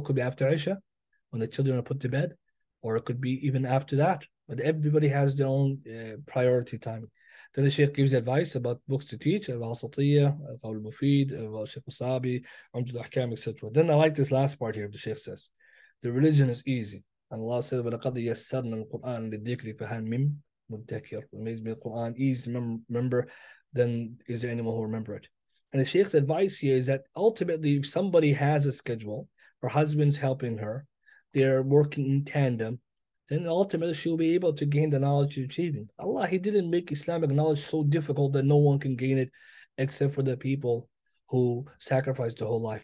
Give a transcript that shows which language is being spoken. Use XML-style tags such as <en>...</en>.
<en>Could be after Isha when the children are put to bed, or it could be even after that. But everybody has their own priority time. Then the Sheikh gives advice about books to teach, Al-Wasatiyya, Al-Qawl al-Mufid, Al-Sheikh al-Sabi, Umdul Ahkam, etc. Then I like this last part here. The Sheikh says, the religion is easy. And Allah says,</en> <ar>وَلَقَدْ يَسَّرْنَا الْقُرْآنَ لِلذِّكْرِ فَهَلْ مِن مُدَّكِرٍ.</ar> <en>It makes me the Quran easy to remember, then is there anyone who remember it? And the Sheikh's advice here is that ultimately, if somebody has a schedule, her husband's helping her, they're working in tandem, then ultimately she'll be able to gain the knowledge she's achieving. Allah, He didn't make Islamic knowledge so difficult that no one can gain it except for the people who sacrificed the whole life.</en>